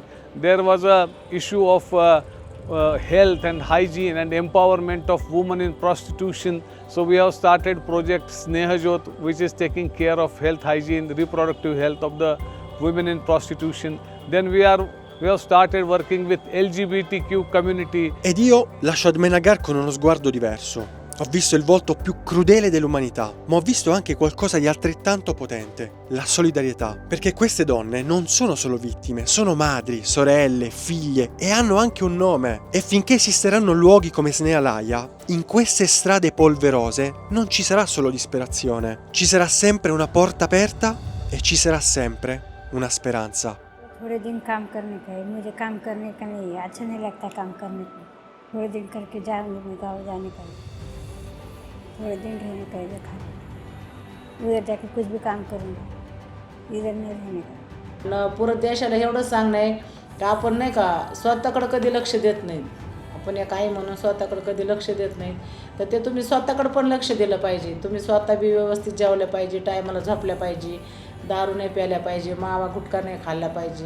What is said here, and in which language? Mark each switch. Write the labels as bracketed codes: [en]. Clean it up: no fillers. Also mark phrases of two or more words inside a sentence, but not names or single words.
[en] There was a issue of health and hygiene and empowerment of women in prostitution. So we have started project Snehajot, which is taking care of health, hygiene, reproductive health of the women in prostitution. Then we have started working with LGBTQ community. [it] Ed io lascio Ahmednagar con uno sguardo diverso. Ho visto il volto più crudele dell'umanità, ma ho visto anche qualcosa di altrettanto potente, la solidarietà. Perché queste donne non sono solo vittime, sono madri, sorelle, figlie e hanno anche un nome. E finché esisteranno luoghi come Snea Laia, in queste strade polverose non ci sarà solo disperazione, ci sarà sempre una porta aperta e ci sarà sempre una speranza. [hi] थोड़े दिन काम करने का है, मुझे काम करने का नहीं है, अच्छा नहीं लगता काम करने को। थोड़े दिन करके जाऊँगी मैं गाँव जाने का, थोड़े दिन रहने का इधर खा, उधर जाके कुछ भी काम करूँगी, इधर नहीं रहने का। [mr] न पुरं देशाला एवढं सांगणं आहे की आपण नाही का स्वतःकडे कधी लक्ष देत नाही. आपण एक आई म्हणून स्वतःकडे कधी लक्ष देत नाही, तर ते तुम्ही स्वतःकडे पण लक्ष दिलं पाहिजे. तुम्ही स्वतः बी व्यवस्थित जेवलं पाहिजे, टायमाला झोपल्या पाहिजे, दारू नाही प्यायला पाहिजे, मावा गुटखा नाही खाल्ला पाहिजे.